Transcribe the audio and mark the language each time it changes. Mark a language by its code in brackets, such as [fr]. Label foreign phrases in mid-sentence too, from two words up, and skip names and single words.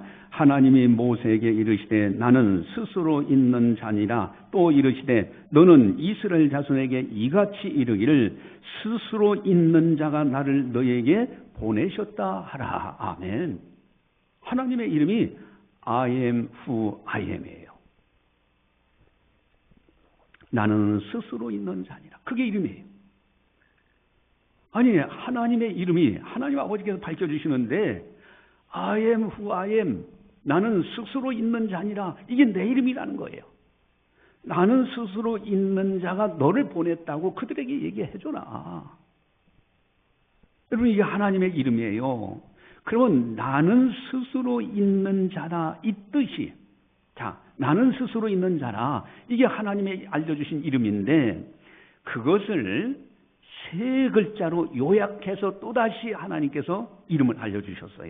[ko] 하나님이 모세에게 이르시되 나는 스스로 있는 자니라. 또 이르시되 너는 이스라엘 자손에게 이같이 이르기를 스스로 있는 자가 나를 너에게 보내셨다 하라. 아멘. 하나님의 이름이 [en] I am who I am [ko] 이에요. 나는 스스로 있는 자니라. 그게 이름이에요. 아니, 하나님의 이름이 하나님 아버지께서 밝혀주시는데 [en] I am who I am. [ko] 나는 스스로 있는 자니라. 이게 내 이름이라는 거예요. 나는 스스로 있는 자가 너를 보냈다고 그들에게 얘기해줘라. 여러분, 이게 하나님의 이름이에요. 그러면 나는 스스로 있는 자다, 이 뜻이, 자, 나는 스스로 있는 자라, 이게 하나님의 알려주신 이름인데 그것을 세 글자로 요약해서 또다시 하나님께서 이름을 알려주셨어요.